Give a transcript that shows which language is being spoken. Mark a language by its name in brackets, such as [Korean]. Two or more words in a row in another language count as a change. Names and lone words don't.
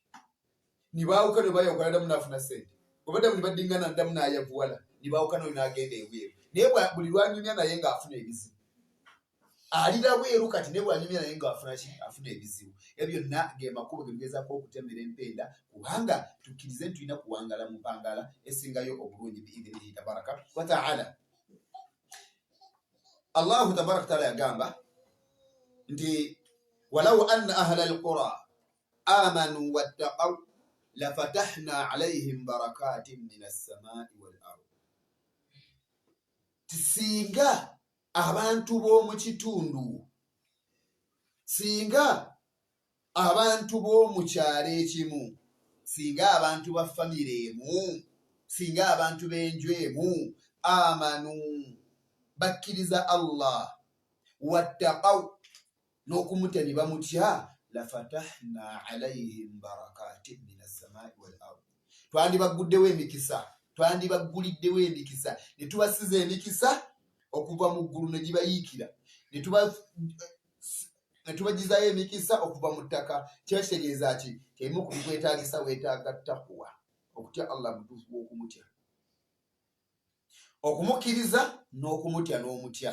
[Ganda] Nibaawuka ne bayokola ddamu n'afuna ssente. Obadde muli baddingana ddamu n'ayavuwala, nibaawuka n'oyo n'agenda ebweru. Naye buli lwanyumya naye ng'afuna ebizibu. Alira bweru kati ne bwanyumya naye ng'afuna ki? Afuna ebizibu. Ebyo byonna ge makubo ge tugezaako okutemera empenda, kubanga tukkirize nti tulina kuwangala mu mpangala esingayo obulungi [Arabic] بإذنه تبارك وتعالى. الله تبارك تعالى [Ganda] yagamba nti [Arabic] ولو أن أهل القرى آمنوا واتقوا لفتحنا عليهم بركات من السماء والأرض. [Ganda] Singa abantu b'omu kitundu, singa abantu b'omu kyalo ekimu, singa abantu ba famire emu, singa abantu b'enju emu amanu bakkiriza Allah wattaqaw n'okumutya ne bamutya, [Arabic] لفتحنا عليهم بركات من السماء والأرض. [Ganda] Twandibaguddewo emikisa, twandibagguliddewo emikisa, ne tubasiza emikisa okuva mu ggulu ne gibayiikira, ne tubagizaayo emikisa okuva mu ttaka. Kiba kitegeeza ki? Emu ku bikwetaagisa weetaaga ttakuwa, okutya Allah mutuufu gw'okumutya, okumukkiriza n'okumutya n'omutya.